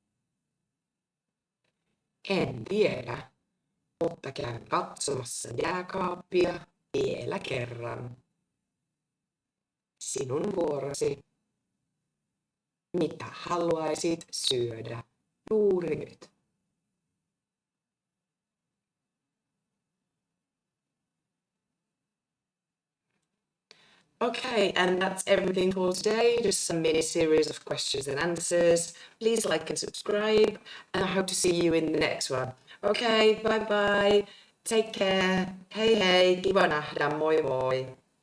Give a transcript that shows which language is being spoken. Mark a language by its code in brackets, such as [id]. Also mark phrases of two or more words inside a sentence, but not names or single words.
[fi] En tiedä, mutta käyn katsomassa jääkaappia vielä kerran. Sinun vuorosi. Mitä haluaisit syödä juuri nyt? [en] Okay, and that's everything for today. Just some mini series of questions and answers. Please like and subscribe, and I hope to see you in the next one. Okay, bye bye. Take care. [fi] Hei hei, kiva nähdä. Moi moi.